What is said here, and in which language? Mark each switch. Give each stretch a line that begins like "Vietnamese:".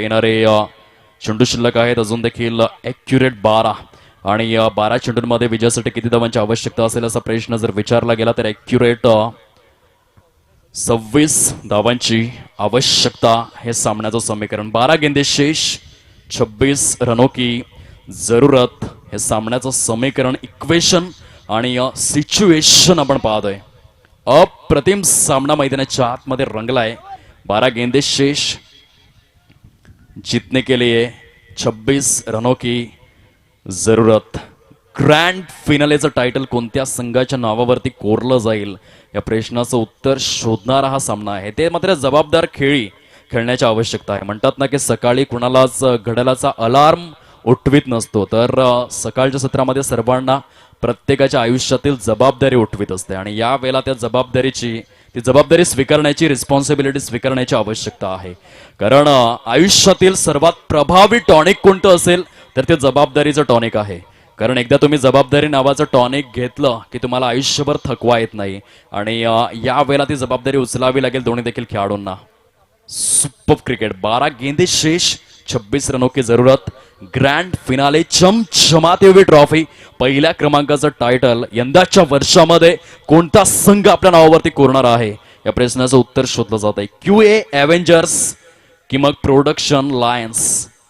Marathi: येणारे चेंडू शिल्लक आहेत अजून देखील ॲक्युरेट 12 आणि 12 चेंडूंमध्ये विजयासाठी किती धावांची आवश्यकता असेल असा प्रश्न जर विचारला गेला तर ॲक्युरेट 26 धावांची आवश्यकता. हे सामन्याचं समीकरण.
Hindi: 12 गेंदे शेष, 26 रनों की जरूरत.
Marathi: हे सामन्याचं समीकरण, इक्वेशन आणि सिच्युएशन आपण पाहतोय. अप्रतिम सामना मैदानाच्या आतमध्ये रंगलाय.
Hindi: 12 गेंदे शेष, जीतने के लिए 26 रनों की जरूरत.
Marathi: ग्रँड फिनालेचं टायटल कोणत्या संघाच्या नावावरती कोरलं जाईल या प्रश्नाचं उत्तर शोधणारा हा सामना आहे. ते मात्र जबाबदार खेळी खेळण्याची आवश्यकता आहे. म्हणतात ना की सकाळी कुणालाच घड्याळाचा अलार्म उठवीत नसतो, तर सकाळच्या सत्रामध्ये सर्वांना प्रत्येकाच्या आयुष्यातील जबाबदारी उठवीत असते आणि या वेळेला त्या ती जबाबदारी स्वीकारण्याची, रिस्पॉन्सिबिलिटी स्वीकारण्याची आवश्यकता आहे. कारण आयुष्यातील सर्वात प्रभावी टॉनिक कोणतं असेल तर ते जबाबदारीचं टॉनिक आहे. कारण एकदा तुम्ही जबाबदारी नावाचं टॉनिक घेतलं की तुम्हाला आयुष्यभर थकवा येत नाही आणि या वेळेला ती जबाबदारी उचलावी लागेल दोन्ही देखील खेळाडूंना.
Hindi: सुपर क्रिकेट, 12 गेंदे शेष, 26 रनों की जरूरत.
Marathi: ग्रँड फिनाले,
Hindi: चमचमाती हुई ट्रॉफी,
Marathi: पहिल्या क्रमांकाचं टायटल यंदाच्या वर्षामध्ये कोणता संघ आपल्या नावावरती कोरणार आहे या प्रश्नाचं उत्तर शोधलं जात आहे. QA एव्हेंजर्स की मग प्रोडक्शन लायन्स.